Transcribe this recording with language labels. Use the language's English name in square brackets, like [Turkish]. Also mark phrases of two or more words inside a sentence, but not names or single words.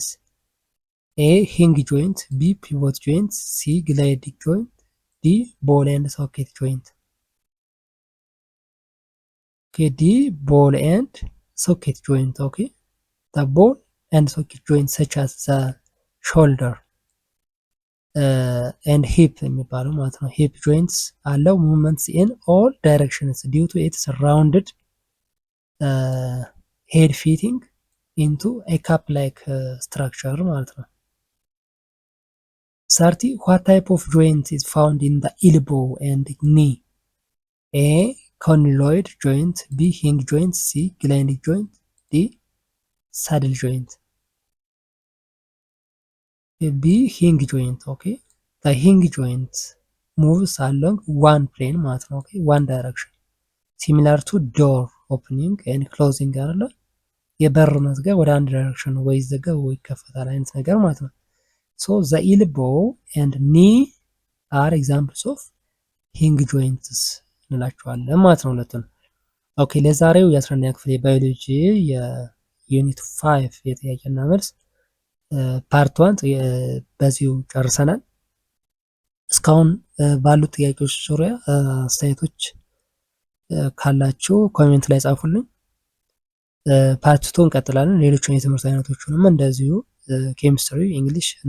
[English] A hinge joint, B pivot joint, C glide joint, D ball and socket joint. Okay, D ball and socket joint. Okay, the ball and socket joint such as the shoulder and hip [Amharic] የሚባሉ ማለት ነው። [English] hip joints አለው movements in all directions due to its rounded head fitting into a cup like structure [Amharic] ማለት ነው። [English] 30 what type of joint is found in the elbow and knee? A condyloid joint, B hinge joint, C glide joint, D saddle joint. B hinge joint. Okay, the hinge joint moves along one plane [Amharic] ማለት ነው። [English] Okay, one direction similar to door opening and closing [Amharic] አለ የበር መዝጊያ ወደ አንድ ዳይሬክሽን ወይ ይዘጋል ወይ ይከፈታል አይነት ነገር ማለት ነው። [English] so the elbow and knee are examples of hinge joints [Amharic] እንላቸዋለን ማለት ነው ሁለቱን። ኦኬ ለዛሬው የ11ኛ ክፍል የባዮሎጂ የዩኒት 5 የጥያቄና መልስ ፓርት 1 በዚሁ ጨርሰናል። እስካሁን ባሉት ጥያቄዎች ዙሪያ አስተያየቶች ካላችሁ ኮሜንት ላይ ጻፉልኝ። ፓርት 2 እንቀጥላለን። ሌሎችን የትምህርት አይነቶችንም እንደዚሁ ኬሚስትሪ፣ እንግሊሽ እና